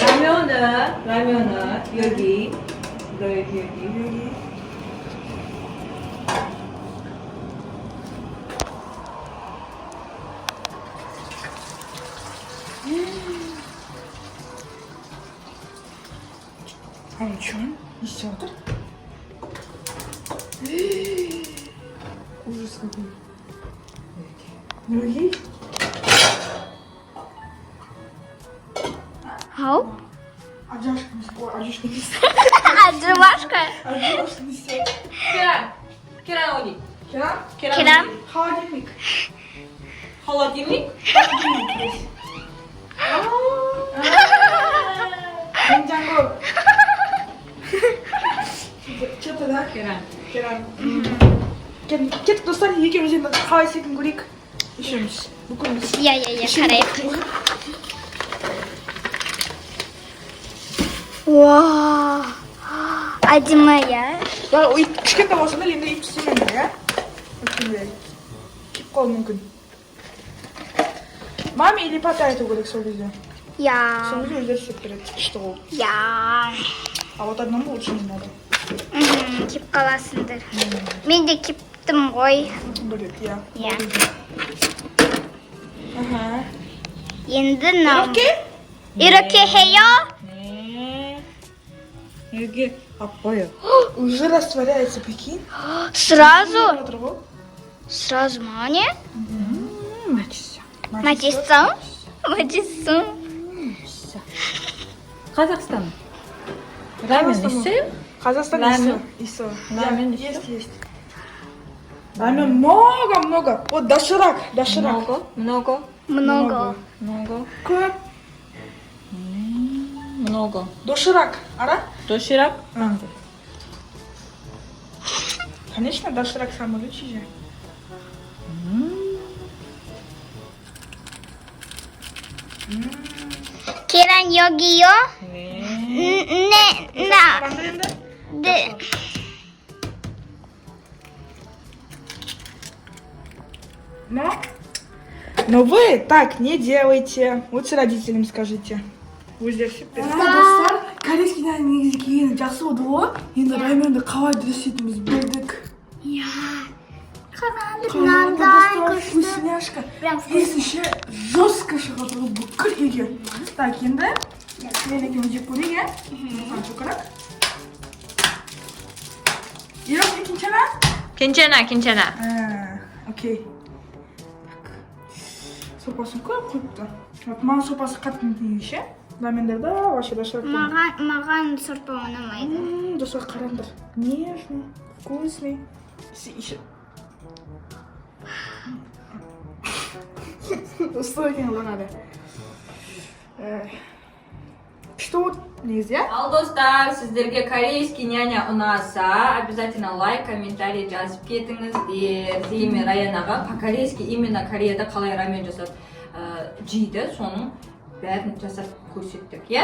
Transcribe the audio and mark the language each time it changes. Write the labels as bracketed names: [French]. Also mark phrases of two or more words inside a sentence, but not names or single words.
[Korean] 라면은 여기. 너 여기. 엄청 있어. [Russian] ужас какой. [Korean] 여기? Ау? 아저씨 있어. 아저씨 있어. 아줌마шка. 아저씨 있어. 계란 어디? 계란? 계란? [Russian] холодильник. холодильник? [Korean] 냉장고. [Russian] что-то да? [Korean] 계란. 계란. [Kazakh] кетіп достар екеуміз енді қалай істейтінін көрейік. үшеуміз. бүкіліміз. Я, қарайық. Уау. Әдемі, 나 кішкентай болса да енді үй істемеймін иә. өткенде киіп қалуы мүмкін. [Russian] маме или папа [Kazakh] айту керек сол кезде. Я. сол кезде өздері істеп береді. күшті ғой. Я. [Russian] а вот одному лучше не надо. [Kazakh] Кеп қаласыңдар. Мен де кептім ғой. бөлек иә. Я. Ага. Енді нам. [Korean] 이렇게? 이렇게 해요? 네. 여기 아빠요. [Russian] уже растворяется, прикинь. Сразу? [Kazakh] отыр ғой. [Russian] Сразу мане? [Korean] 맛있어. [Kazakh] Мәтесің? Мәтесің? казахстан. [Korean] 라면 있어요? Казахстан 라면? 있어. 라면 Я- 있어? [Russian] есть. 라면 много. Вот доширак. много. Много. [Kazakh] көп. [Russian] много. доширак. [Korean] 알아? 도시락? 응. [Russian] конечно, доширак самый лучший же. [Korean] 계란 여기요? 네. 나. 만드는데? 네. [Russian] Но вы так не делайте. Лучше родителям скажите. Вы здесь супер. [Kazakh] достар, корейский нан негізі келгені жақсы болды ғой. Енді раменді қалай дұрыс етіміз білдік. Мынандай [Russian] Вкусняшка. Прям [Kazakh] Есінше жестко шығады ғой бүкіл үйге. Так, енді мен екеуміз жеп көрейік, иә? Қанша көрақ? Ирок, екіншіні? [Korean] 괜찮아. [Kazakh] Окей. Так. Сопасын көп қойыпты. Вот маған сопасы қатты ұнайды ше. Рамендерді вообще дұрыс маған сорпа ұнамайды. Дұрыс қараңдар. [Russian] Нежный, вкусный. Еще. [Kazakh] Стой екен бағады. [Russian] Что вот [Kazakh] негізі, иә? Ал достар, сіздерге [Russian] корейский няня [Kazakh] ұнаса, обязательно лайк, комментарий жазып кетіңіздер. Зейме Раянаға [Russian] по-корейски именно [Kazakh] Кореяда қалай рамен жасап жейді, соның бәрін жасап көрсеттік, иә?